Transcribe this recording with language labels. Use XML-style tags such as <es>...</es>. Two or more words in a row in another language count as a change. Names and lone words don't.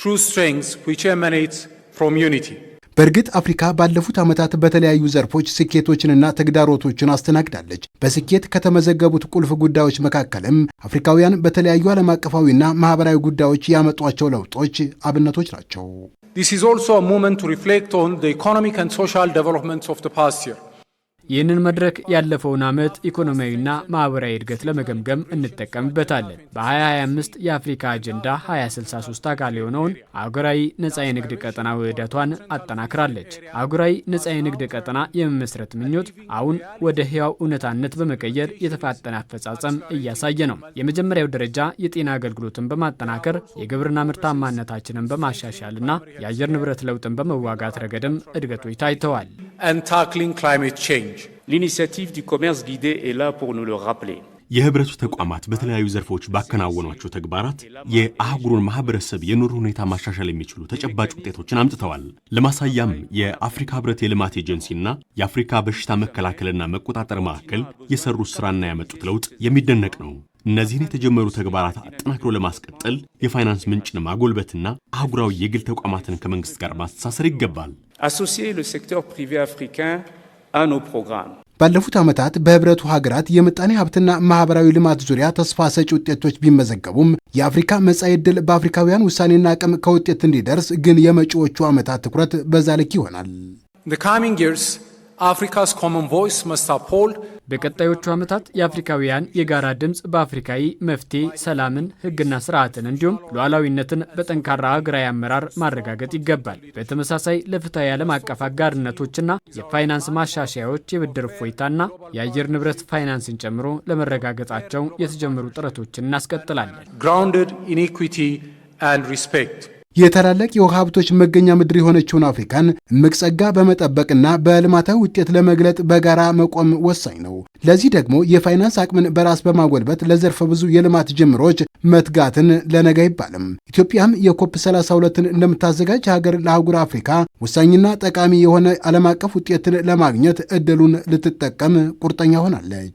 <am>በእርግጥ አፍሪካ ባለፉት ዓመታት በተለያዩ ዘርፎች ስኬቶችንና ተግዳሮቶችን አስተናግዳለች። በስኬት ከተመዘገቡት ቁልፍ ጉዳዮች መካከልም አፍሪካውያን በተለያዩ ዓለም አቀፋዊና ማህበራዊ ጉዳዮች ያመጧቸው ለውጦች አብነቶች ናቸው።</am> <en>This is also a moment to reflect on the economic and social developments of the past year.</en> <am>ይህንን መድረክ ያለፈውን ዓመት ኢኮኖሚያዊና ማህበራዊ እድገት ለመገምገም እንጠቀምበታለን። በ2025 የአፍሪካ አጀንዳ 2063 አካል የሆነውን አህጉራዊ ነጻ የንግድ ቀጠና ውህደቷን አጠናክራለች። አህጉራዊ ነጻ የንግድ ቀጠና የመመስረት ምኞት አሁን ወደ ህያው እውነታነት በመቀየር የተፋጠነ አፈጻጸም እያሳየ ነው። የመጀመሪያው ደረጃ የጤና አገልግሎትን በማጠናከር የግብርና ምርታማነታችንን በማሻሻልና የአየር ንብረት ለውጥን በመዋጋት ረገድም እድገቶች ታይተዋል።</am> <fr>L'initiative du commerce guidé est là pour nous le rappeler.</fr> <am>የህብረቱ ተቋማት በተለያዩ ዘርፎች ባከናወኗቸው ተግባራት የአህጉሩን ማህበረሰብ የኑሮ ሁኔታ ማሻሻል የሚችሉ ተጨባጭ ውጤቶችን አምጥተዋል። ለማሳያም የአፍሪካ ህብረት የልማት ኤጀንሲና የአፍሪካ በሽታ መከላከልና መቆጣጠር ማዕከል የሰሩት ስራና ያመጡት ለውጥ የሚደነቅ ነው። እነዚህን የተጀመሩ ተግባራት አጠናክሮ ለማስቀጠል የፋይናንስ ምንጭን ማጎልበትና አህጉራዊ የግል ተቋማትን ከመንግስት ጋር ማስተሳሰር ይገባል።</am> <fr>Associer le secteur privé africain à nos programmes.</fr> <am>ባለፉት ዓመታት በህብረቱ ሀገራት የምጣኔ ሀብትና ማህበራዊ ልማት ዙሪያ ተስፋ ሰጪ ውጤቶች ቢመዘገቡም የአፍሪካ መጻኢ ዕድል በአፍሪካውያን ውሳኔና አቅም ከውጤት እንዲደርስ ግን የመጪዎቹ ዓመታት ትኩረት በዛ ልክ ይሆናል።</am> <en>Africa's common voice must uphold.</en> <am>በቀጣዮቹ ዓመታት የአፍሪካውያን የጋራ ድምጽ በአፍሪካዊ መፍትሄ ሰላምን፣ ህግና ስርዓትን እንዲሁም ሉዓላዊነትን በጠንካራ ሀገራዊ አመራር ማረጋገጥ ይገባል። በተመሳሳይ ለፍትሃዊ ዓለም አቀፍ አጋርነቶችና የፋይናንስ ማሻሻያዎች የብድር እፎይታና የአየር ንብረት ፋይናንስን ጨምሮ ለመረጋገጣቸው የተጀመሩ ጥረቶችን እናስቀጥላለን።</am> <en>Grounded in equity and respect.</en> <am>የታላላቅ የውሃ ሀብቶች መገኛ ምድር የሆነችውን አፍሪካን እምቅ ጸጋ በመጠበቅና በልማታዊ ውጤት ለመግለጥ በጋራ መቆም ወሳኝ ነው። ለዚህ ደግሞ የፋይናንስ አቅምን በራስ በማጎልበት ለዘርፈ ብዙ የልማት ጅምሮች መትጋትን ለነገ አይባልም። ኢትዮጵያም የኮፕ 32ን እንደምታዘጋጅ ሀገር ለአህጉር አፍሪካ ወሳኝና ጠቃሚ የሆነ ዓለም አቀፍ ውጤትን ለማግኘት እድሉን ልትጠቀም ቁርጠኛ ሆናለች።</am>